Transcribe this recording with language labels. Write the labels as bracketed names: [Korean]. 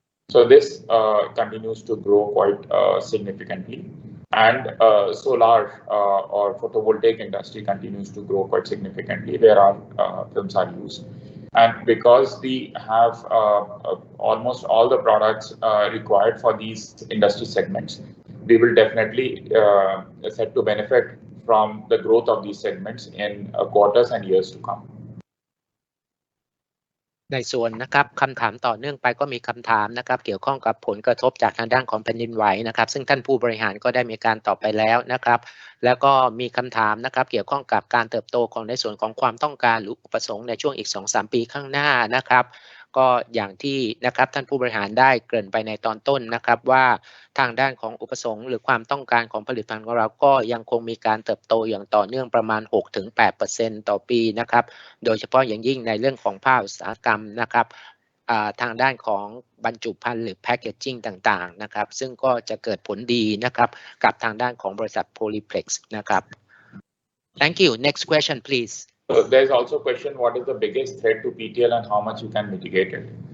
[English] So this continues to grow quite significantly, and solar or photovoltaic industry continues to grow quite significantly where our films are used. And because we have almost all the products required for these industry segments, we will definitely set to benefit from the growth of these segments in quarters and years to come. [Thai] ในส่วนนะครับคำถามต่อเนื่องไปก็มีคำถามนะครับเกี่ยวข้องกับผลกระทบจากทางด้านของแผ่นดินไหวนะครับซึ่งท่านผู้บริหารก็ได้มีการตอบไปแล้วนะครับแล้วก็มีคำถามนะครับเกี่ยวข้องกับการเติบโตของในส่วนของความต้องการหรืออุปสงค์ในช่วงอีก 2-3 ปีข้างหน้านะครับก็อย่างที่นะครับท่านผู้บริหารได้เกริ่นไปในตอนต้นนะครับว่าทางด้านของอุปสงค์หรือความต้องการของผลิตภัณฑ์ของเราก็ยังคงมีการเติบโตอย่างต่อเนื่องประมาณ 6-8% ต่อปีนะครับโดยเฉพาะอย่างยิ่งในเรื่องของภาคอุตสาหกรรมนะครับทางด้านของบรรจุภัณฑ์หรือแพคเกจจิ้งต่างๆนะครับซึ่งก็จะเกิดผลดีนะครับกับทางด้านของบริษัท Polyplex นะครับ [English] Thank you. Next question please. There's also a question, what is the biggest threat to PTL and how much you can mitigate it?